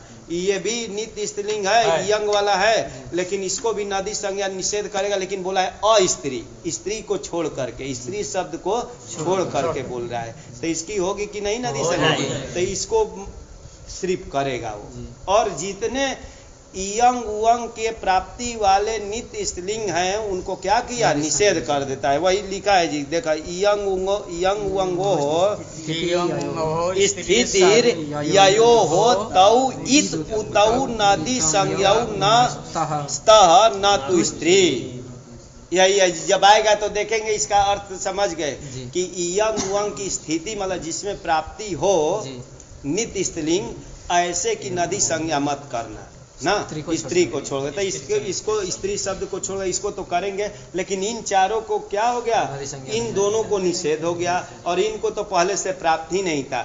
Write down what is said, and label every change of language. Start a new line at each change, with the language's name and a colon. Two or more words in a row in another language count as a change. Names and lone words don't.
Hindi: ये भी नित्य स्त्रीलिंग है, इयंग वाला है, लेकिन इसको भी नदी संज्ञा निषेध करेगा, लेकिन बोला है अस्त्री, स्त्री को छोड़ करके, स्त्री शब्द को छोड़ करके बोल रहा है। तो इसकी होगी कि नहीं नदी संज्ञा? तो इसको सिर्फ करेगा वो। और जितने इयंग उयंग के प्राप्ति वाले नित्य स्त्रीलिंग हैं उनको क्या किया, निषेध कर देता है। वही लिखा है जी, देखा
Sanskrit: इयंग उयंगो हो स्थितिर ययो हो तौ इत उतौ नदी संज्ञौ न स्तः न तु स्त्री।
Hindi: यही जब आएगा तो देखेंगे इसका अर्थ समझ गए कि इयंग उयंग की स्थिति मतलब जिसमें प्राप्ति हो नित्य स्त्रीलिंग, ऐसे की नदी संज्ञा मत करना ना, स्त्री को छोड़ तो इसको स्त्री शब्द को छोड़ इसको तो करेंगे, लेकिन इन चारों को क्या हो गया, इन दोनों को निषेध हो गया और इनको तो पहले से प्राप्त ही नहीं था।